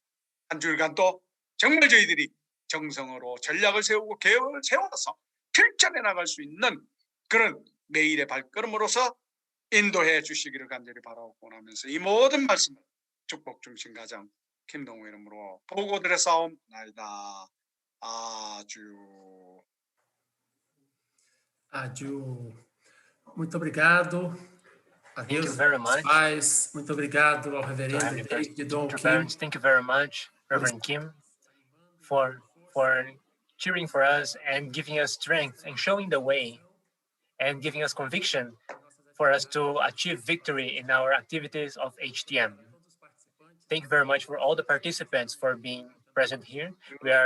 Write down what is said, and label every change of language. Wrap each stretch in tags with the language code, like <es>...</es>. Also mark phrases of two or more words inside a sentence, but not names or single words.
<ko>한 주일간 또 정말 저희들이 정성으로 전략을 세우고 계획을 세워서 실천해 나갈 수 있는 그런 매일의 발걸음으로서 인도해 주시기를 간절히 바라옵고 원하면서 이 모든 말씀을 축복 중심 가정 김동우 이름으로 보고드렸사옵나이다. 아주.</ko> <pt>Aju, muito obrigado a</pt> <en>Thank you</en> <pt>Deus,</pt> <en>very</en> <pt>aos</pt> <en>much.</en> <pt>pais, muito obrigado ao</pt> <en>To</en> <pt>reverendo</pt> <en>Heavenly</en> <pt>David</pt> <en>Teacher</en> <pt>Dom Kim.</pt> <en>parents, thank you very much, Reverend Kim, for cheering for us and giving us strength and showing the way and giving us conviction for us to achieve victory in our activities of HTM. Thank you very much for all the participants for being present here.</en>